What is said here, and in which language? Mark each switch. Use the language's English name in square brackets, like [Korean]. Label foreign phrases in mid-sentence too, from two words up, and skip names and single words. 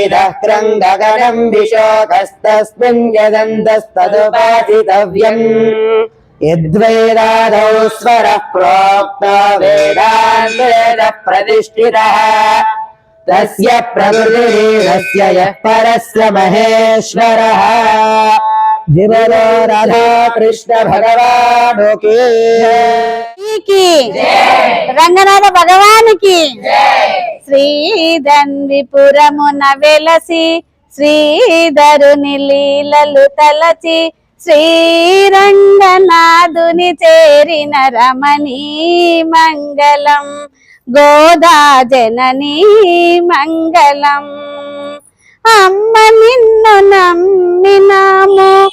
[Sanskrit] दह्रं गगनं विशोकस्तस्मिन् यदन्तस्तदुपासितव्यम् यद्वेदादौ स्वरः प्रोक्तो वेदान्तेन प्रतिष्ठितः तस्य प्रकृतिर्यस्य यः परस्य महेश्वरः जिवरो राधा कृष्ण भगवान [Telugu] की రంగనాథ భగవానికి శ్రీధన్విపురమున వెలసి శ్రీధరుని లీలలు తలచి శ్రీరంగనాథుని చేరిన రమణీ మంగళం గోదా జననీ మంగళం అమ్మ నిన్ను నమ్మినాము